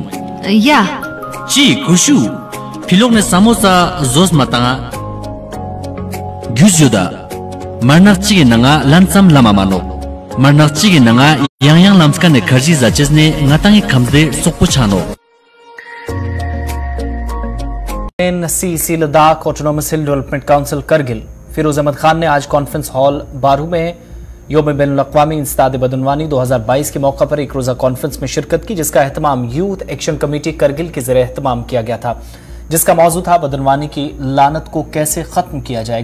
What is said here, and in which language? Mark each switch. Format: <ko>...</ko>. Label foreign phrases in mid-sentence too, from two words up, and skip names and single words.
<prx>Ya. Chi kushu. Pilok ne samosa zos matanga. Gyuzyoda. Marnak chige nanga lansam lama mano. Marnak chige nanga yang lamska ne kharji zaches ne ngatangi khamde sokpo chano.</prx> <ur>سی سی لداخ آٹونومس ہل ڈیولپمنٹ کونسل کرگل فیروز احمد خان نے آج</ur> <en>conference hall</en> <ur>بارو میں یوم بین الاقوامی انسداد بدعنوانی 2022 کے موقع پر ایک روزہ کانفرنس میں شرکت کی، جس کا اہتمام یوتھ ایکشن کمیٹی کرگل کے ذریعے اہتمام کیا گیا تھا، جس کا موضوع تھا بدعنوانی کی لعنت کو کیسے ختم کیا جائے.</ur>